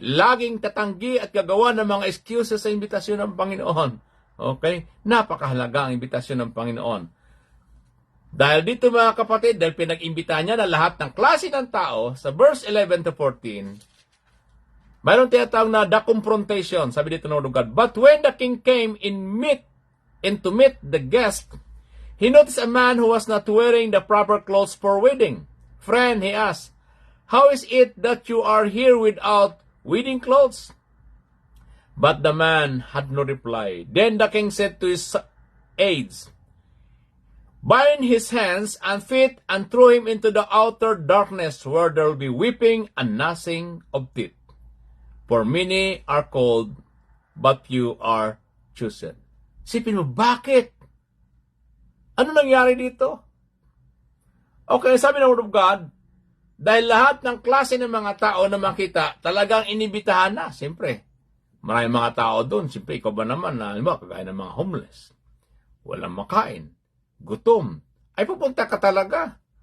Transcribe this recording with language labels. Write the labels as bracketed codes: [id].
[tl] Laging tatanggi at gagawa ng mga excuses sa imbitasyon ng Panginoon. Okay? Napakahalaga ang imbitasyon ng Panginoon. Dahil dito, mga kapatid, dahil pinag-imbita niya na lahat ng klase ng tao, sa verse 11 to 14, mayroon tinatawag na the confrontation, sabi dito ng Word of God. [en] But when the king came in to meet the guest, he noticed a man who was not wearing the proper clothes for wedding. Friend, he asked, how is it that you are here without wedding clothes? But the man had no reply. Then the king said to his aides, bind his hands and feet and throw him into the outer darkness where there will be weeping and gnashing of teeth. For many are called, but you are chosen. [tl] Sipin mo, bakit? Ano nangyari dito? Okay, sabi ng Word of God, dahil lahat ng klase ng mga tao na makita, talagang inibitahan na. Siyempre, maraming mga tao doon. Siyempre, ikaw ba naman na, kagaya ng mga homeless, walang makain, gutom, ay pupunta ka talaga.